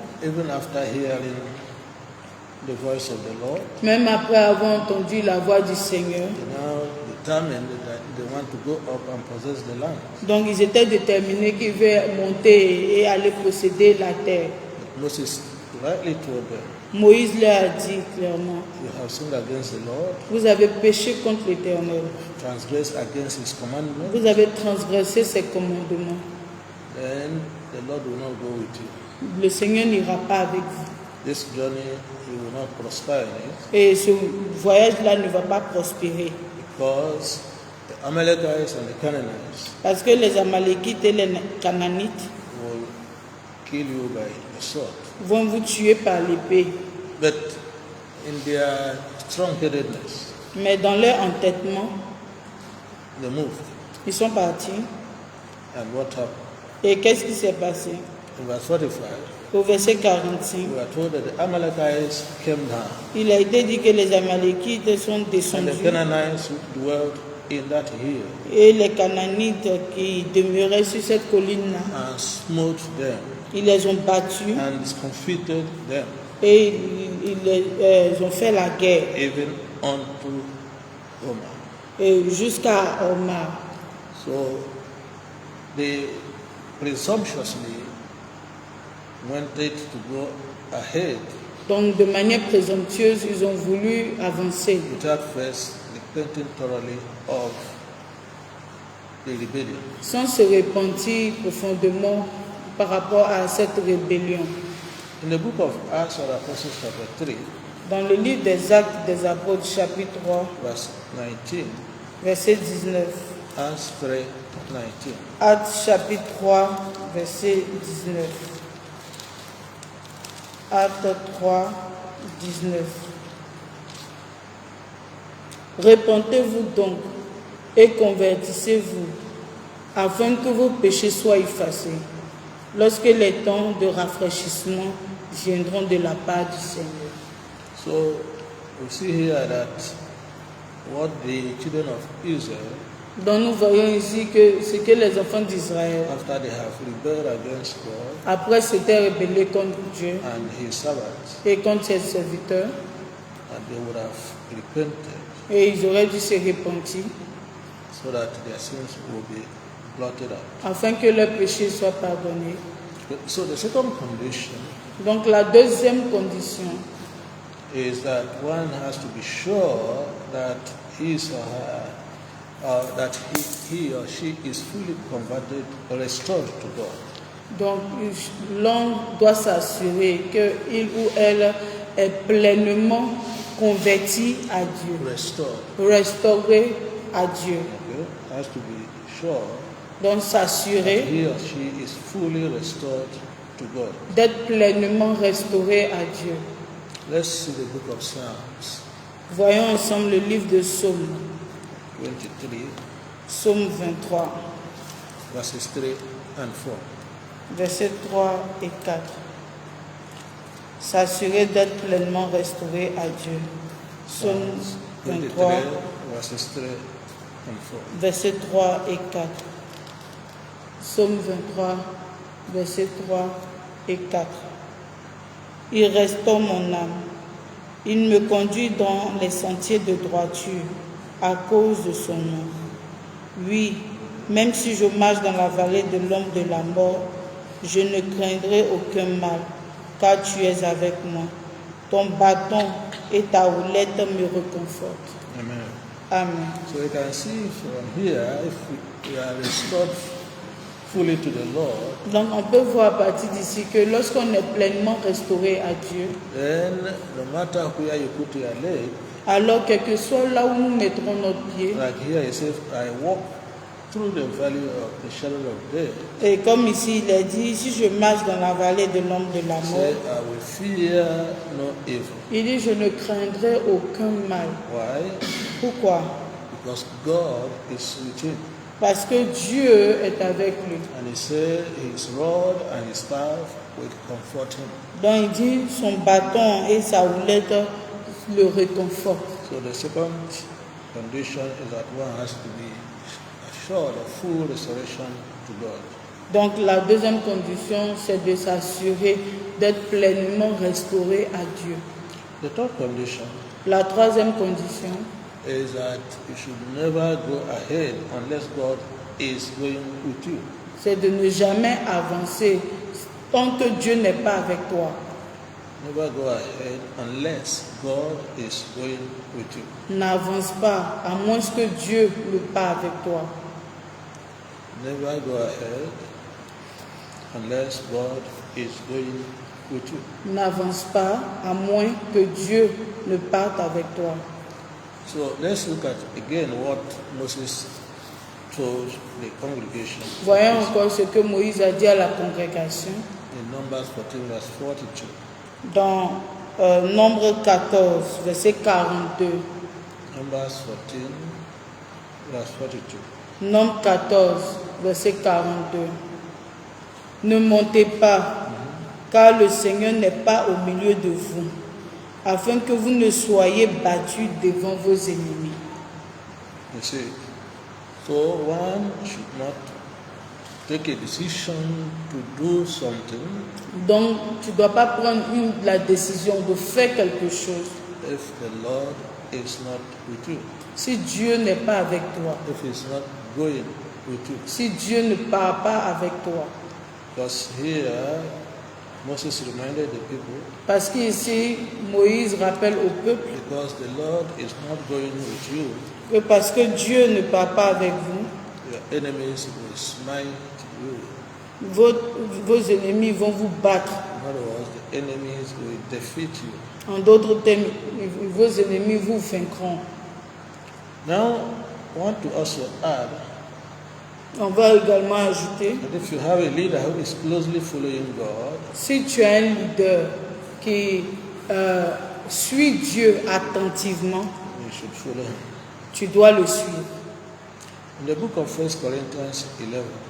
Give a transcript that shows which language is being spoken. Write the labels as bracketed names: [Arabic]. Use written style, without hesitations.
[English] even after hearing the voice of the Lord, [French] même après avoir entendu la voix du Seigneur, [English] they now determined that they want to go up and possess the land. [French] donc ils étaient déterminés qu'ils veulent monter et aller posséder la terre. [English] But Moses rightly told them, [French] Moïse leur a dit clairement, [English] you have sinned against the Lord, [French] vous avez péché contre l'Éternel, [English] transgressed against his commandment, [French] vous avez transgressé ses commandements. [English] then the Lord will not go with you. [French] Le Seigneur n'ira pas avec vous. [English] This journey, you will not prosper in it, [French] Et ce voyage-là ne va pas prospérer. [English] because the Amalekites and the Canaanites [French] Parce que les Amalékites et les Canaanites [English] will kill you by the sword. [French] vont vous tuer par l'épée. [English] But in their strong-headedness, [French] Mais dans leur entêtement, [English] they moved. [French] ils sont partis. [English] And what happened? [French] Et qu'est-ce qui s'est passé? [English] In verse 45, [French] Au verset 45, [English] we are told that the Amalekites came down, [French] il a été dit que les Amalékites sont [English] and the [French] descendus [English] Canaanites who dwelt in that hill, [French] et les Canaanites qui demeuraient sur cette colline-là, [English] and smote them, [French] ils les ont battus [English] and discomfited them, [French] et ils ont fait la guerre [English] even unto Roma. [French] et jusqu'à Omar. [English] So they presumptuously wanted to go ahead [French] Donc de manière présomptueuse, ils ont voulu avancer [English] without first repenting thoroughly of the rebellion. [French] sans se repentir profondément par rapport à cette rébellion. [English] In the book of Acts of the Apostles, chapter 3, [French] Dans le livre des Actes des Apôtres, chapitre 3, [English] verse 19, [French] verset 19. [English] Acts 3, 19. [French] Actes chapitre 3, verset 19. Actes 3, 19. Repentez-vous donc et convertissez-vous, afin que vos péchés soient effacés, lorsque les temps de rafraîchissement viendront de la part du Seigneur. [English] So we see here that what the children of Israel, [French] Donc nous voyons ici que ce que les enfants d'Israël, [English] after they have rebelled against God [French] après s'étaient rebellés contre Dieu [English] and his servants, [French] et contre ses serviteurs, [English] and they would have repented, [French] et ils auraient dû se repentir, [English] so that their sins will be blotted out. [French] afin que leurs péchés soient pardonnés. [English] So the second condition [French] Donc la deuxième condition, [English] is that one has to be sure that his or her, that he or she is fully converted or restored to God. [French] donc l'homme doit s'assurer qu'il ou elle est pleinement converti à Dieu, [English] Restored. [French] restauré à Dieu. [English] Okay? Has to be sure [French] Donc [English] that [French] s'assurer [English] he or she is fully restored to God. [French] d'être pleinement restauré à Dieu. [English] Let's see the book of Psalms [French] Voyons ensemble le livre de Psaume, [English] 23, [French] Psaume 23, [English] verses 3 and 4. [French] versets 3 et 4. S'assurer d'être pleinement restauré à Dieu. Psaume 23, [English] 23, verses 3 and 4. [French] versets 3 et 4. Psaume 23, versets 3 et 4. Il restaure mon âme. Il me conduit dans les sentiers de droiture à cause de son nom. Oui, même si je marche dans la vallée de l'ombre de la mort, je ne craindrai aucun mal, car tu es avec moi. Ton bâton et ta houlette me réconfortent. Amen. Amen. [English] So you can see from here, if we are restored fully to the Lord, [French] Donc on peut voir à partir d'ici que lorsqu'on est pleinement restauré à Dieu, [English] then no matter where you put your leg, [French] alors quel que soit là où nous mettrons notre pied, [English] like here it says, I walk through the valley of the shadow of death, [French] et comme ici il est dit, si je marche dans la vallée de l'ombre de la [English] say, [French] mort, [English] I will fear no evil. [French] il dit je ne craindrai aucun mal. [English] Why? [French] Pourquoi? [English] Because God is with him. [French] Parce que Dieu est avec lui. [English] And he said his rod and his staff will comfort him. [French] Donc il dit son bâton et sa houlette le réconfortent. [English] So the second condition is that one has to be assured of full restoration to God. [French] Donc la deuxième condition, c'est de s'assurer d'être pleinement restauré à Dieu. [English] The third condition [French] La troisième condition, [English] is that you should never go ahead unless God is going with you. [French] c'est de ne jamais avancer tant que Dieu n'est pas avec toi. [English] Never go ahead unless God is going with you. [French] N'avance pas à moins que Dieu ne pas avec toi. [English] Never go ahead unless God is going with you. [French] N'avance pas à moins que Dieu ne parte avec toi. [English] So let's look at again what Moses told the congregation [French] Voyons encore ce que Moïse a dit à la congrégation [English] in Numbers 14 verse 42. [French] dans Nombre 14, verset 42. [English] Numbers 14 verse 42. [French] Nombre 14, verset 42. Ne montez pas, car le Seigneur n'est pas au milieu de vous, afin que vous ne soyez battus devant vos ennemis. [English] You see, so one should not take a decision to do something [French] Donc, tu ne dois pas prendre la décision de faire quelque chose [English] if the Lord is not with you, [French] si Dieu n'est pas avec toi, [English] if He's not going with you. [French] si Dieu ne part pas avec toi. [English] Because here, Moses reminded the people, [French] Parce qu'ici, Moïse rappelle au peuple [English] because the Lord is not going with you, [French] que parce que Dieu ne part pas avec vous, [English] your enemies will smite you. [French] vos ennemis vont vous battre. [English] In other words, the enemies will defeat you. [French] En d'autres termes, vos ennemis vous vaincront. [English] Now, I want to also add [French] On va également ajouter, [English] that if you have a leader who is closely following God, [French] si tu as un leader qui suit Dieu attentivement, [English] you should follow him. [French] tu dois le suivre. [English] In the book of 1 Corinthians 11,